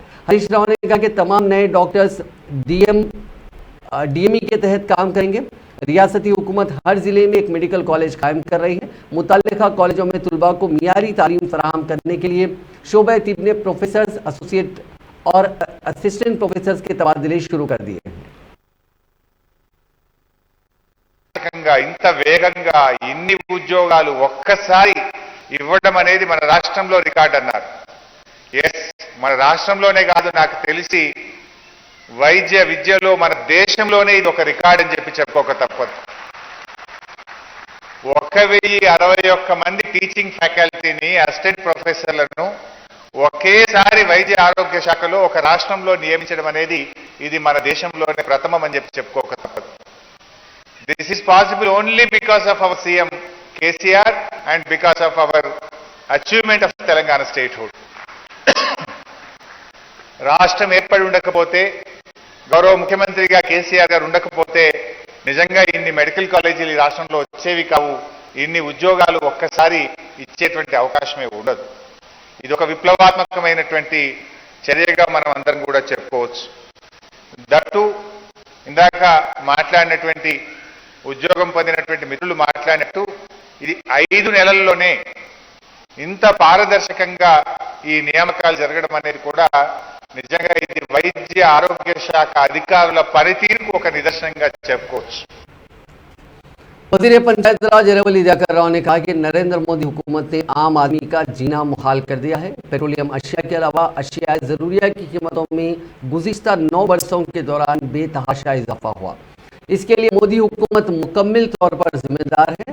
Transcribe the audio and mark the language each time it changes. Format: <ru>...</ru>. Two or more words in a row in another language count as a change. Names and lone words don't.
<ur>ہریش راؤ نے کہا کہ تمام نئے ڈاکٹرز ڈی ایم ای کے تحت کام کریں گے. ریاستی حکومت ہر ضلعے میں ایک میڈیکل کالج قائم کر رہی ہے. متعلقہ کالجوں میں طلبہ کو معیاری تعلیم فراہم کرنے کے لیے شعبۂ طب نے پروفیسرز، ایسوسی ایٹ اور</ur> <en>assistant professors</en> <ur>کے تبادلے شروع کر دیے ہیں.</ur> <te>ఇంత వేగంగా ఇన్ని ఉద్యోగాలు ఒక్కసారి ఇవ్వడం అనేది మన రాష్ట్రంలో రికార్డ్ అన్నారు. ఎస్, మన రాష్ట్రంలోనే కాదు, నాకు తెలిసి వైద్య విద్యలో మన దేశంలోనే ఇది ఒక రికార్డ్ అని చెప్పి చెప్పుకోక తప్పదు. 1061 మంది</te> <en>teaching faculty, assistant professors</en> <te>ఒకేసారి వైద్య ఆరోగ్య శాఖలో ఒక రాష్ట్రంలో నియమించడం అనేది ఇది మన దేశంలోనే ప్రథమం అని చెప్పి చెప్పుకోక తప్పదు.</te> <en>This is possible only because of our CM KCR and because of our achievement of Telangana statehood.</en> <te>రాష్ట్రం ఏర్పడి ఉండకపోతే, గౌరవ ముఖ్యమంత్రిగా కేసీఆర్ గారు ఉండకపోతే నిజంగా ఇన్ని</te> <en>medical colleges</en> <te>ఈ రాష్ట్రంలో వచ్చేవి కావు. ఇన్ని ఉద్యోగాలు ఒక్కసారి ఇచ్చేటువంటి అవకాశమే ఉండదు. ఇది ఒక విప్లవాత్మకమైనటువంటి చర్యగా మనం అందరం కూడా చెప్పుకోవచ్చు. దట్టు ఇందాక మాట్లాడినటువంటి ఉద్యోగం పొందినటువంటి మిత్రులు మాట్లాడినట్టు ఇది 5 నెలల్లోనే ఇంత పారదర్శకంగా ఈ నియామకాలు జరగడం అనేది కూడా నిజంగా ఇది వైద్య ఆరోగ్య శాఖ అధికారుల పనితీరుకు ఒక నిదర్శనంగా చెప్పుకోవచ్చు.</te> <ur>وزیر پنچایت راج ایراولی دیواکر راؤ نے کہا کہ نریندر مودی حکومت نے عام آدمی کا جینا محال کر دیا ہے. پیٹرولیم اشیا کے علاوہ اشیائے ضروریہ کی قیمتوں میں گزشتہ 9 برسوں کے دوران بے تحاشا اضافہ ہوا. اس کے لیے مودی حکومت مکمل طور پر ذمہ دار ہے.</ur>